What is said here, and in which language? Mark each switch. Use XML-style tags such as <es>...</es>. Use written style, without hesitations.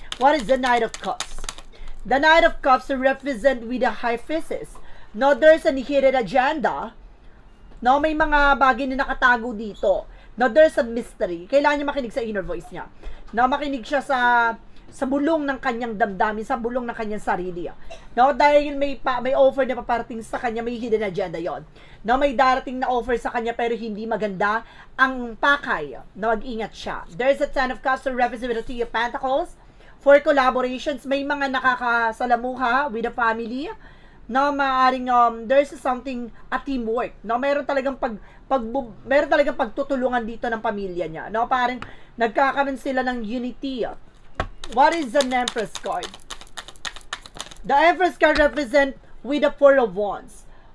<en>What is the Knight of Cups? The Knight of Cups represent with the High Priestess. No, there's a hidden agenda.</en> <tl>No, may mga bagay na nakatago dito. No,</tl> <en>there's a mystery.</en> <tl>Kailangan niya makinig sa inner voice niya. No, makinig siya sa bulong ng kanyang damdamin, sa bulong ng kanyang sarili. No, dahil may offer na paparating sa kanya, may hidden agenda yon. No, may darating na offer sa kanya pero hindi maganda ang pakay. No, mag-ingat siya.</tl> <en>There's a Ten of Cups to represent the Three of Pentacles. For collaborations,</en> <tl>may mga nakakasalamuha</tl> <en>with the family.</en> <tl>na maaring</tl> <en>there's something a teamwork, no?</en> <tl>Meron talagang meron talagang pagtutulungan dito ng pamilya niya, no? Parang nagkakaroon sila ng unity.</tl> <en>What is the Empress card? The Empress card represent with the Four of Wands.</en>